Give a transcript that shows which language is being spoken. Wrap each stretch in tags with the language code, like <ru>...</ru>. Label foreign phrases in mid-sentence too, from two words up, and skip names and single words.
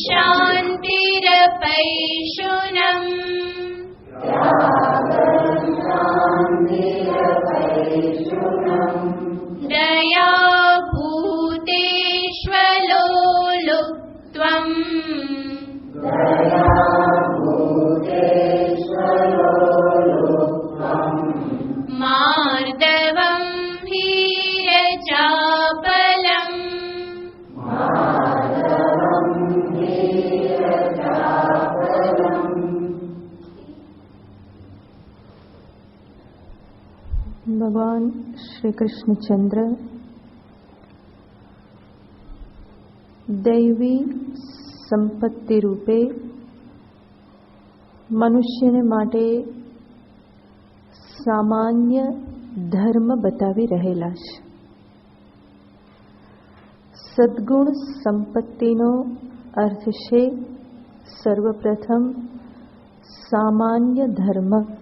<sa>शान्तिरपैशुनम् दया भूतेष्वलोलुप्त्वम् मार्दवम् हीरचापलम्</sa> <gu>भगवान श्री कृष्णचंद्र દૈવી સંપત્તિ રૂપે મનુષ્યને માટે સામાન્ય ધર્મ બતાવી રહેલા છે. સદ્ગુણ સંપત્તિનો અર્થ છે સર્વપ્રથમ સામાન્ય ધર્મ.</gu>